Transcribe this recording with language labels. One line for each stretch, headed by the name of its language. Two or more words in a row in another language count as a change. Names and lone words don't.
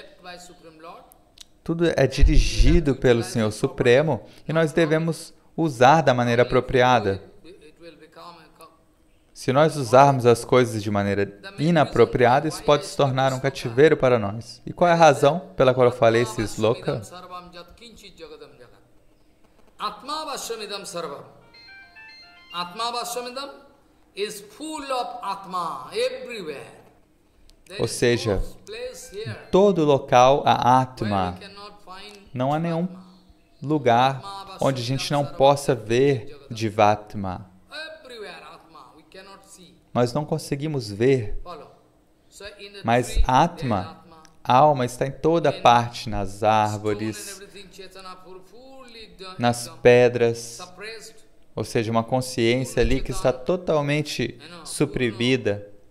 Portuguese: Tudo é dirigido pelo Senhor Supremo e nós devemos usar da maneira apropriada. Se nós usarmos as coisas de maneira inapropriada, isso pode se tornar um cativeiro para nós. E qual é a razão pela qual eu falei esse sloka?
Sanskrit: आत्मवशमिदं सर्वम्.
English: Atmavashamidam is full of Atma everywhere.
Portuguese: Ou seja, em todo local há Atma. Não há nenhum lugar onde a gente não possa ver Jivatma. Nós não conseguimos ver, mas Atma, a alma, está em toda parte, nas árvores, nas pedras, ou seja, uma consciência ali que está totalmente suprimida.